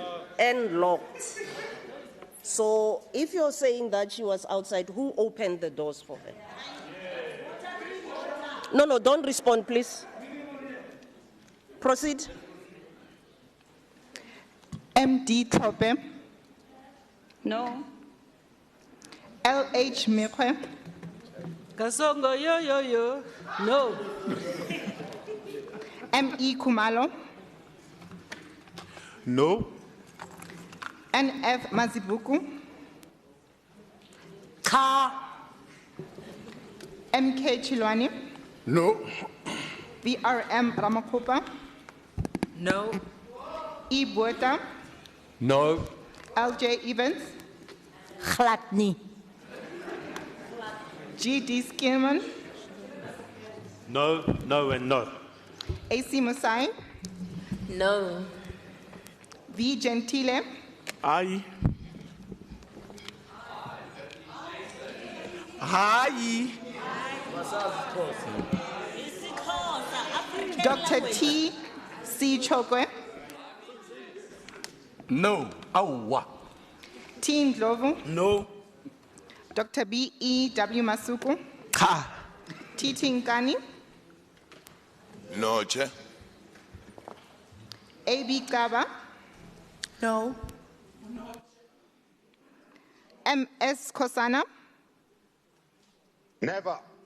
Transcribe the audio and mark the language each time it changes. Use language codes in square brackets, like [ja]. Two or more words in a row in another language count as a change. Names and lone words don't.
[en] And locked. So if you're saying that she was outside, who opened the doors for her? No, don't respond, please. Proceed. MD Klope. No. LH Mikwe. Kasongo, yo. No. ME Kumalo. No. NF Mazibuku. Cha. MK Chilwani, No. VRM Ramakgopa, No. E Botha, No. LJ Evans, Gladni. GD Skierman, No, no, and no. AC Musai, No. V Gentile, Aye. Hayi. Dr. T. C. Chokwe, No. Awa. T. Ndlovu, No. Dr. B. E. W. Masuku, Cha. T. Nkani, No, Chair. A. B. Kaba, No. M. S. Kosana, Never.